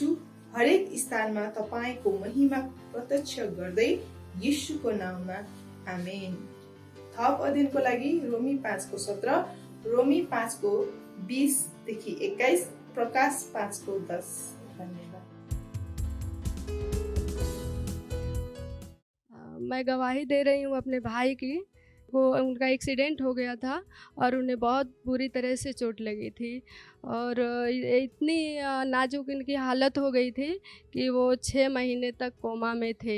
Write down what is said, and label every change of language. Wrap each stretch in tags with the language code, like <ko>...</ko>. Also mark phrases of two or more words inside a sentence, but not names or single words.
<ne>हरेक स्थानमा तपाईको महिमा प्रत्यक्ष गर्दै येशूको नाउँमा आमेन। थप अध्ययनको लागि रोमी 5:17, रोमी 5:20-21, प्रकाश 5:10। धन्यवाद।</ne> <hi>मैं गवाही दे रही हूँ अपने भाई की। वो उनका एक्सीडेंट हो गया था और उन्हें बहुत बुरी तरह से चोट लगी थी और इतनी नाजुक इनकी हालत हो गई थी कि वो 6 महीने तक कोमा में थे।</hi>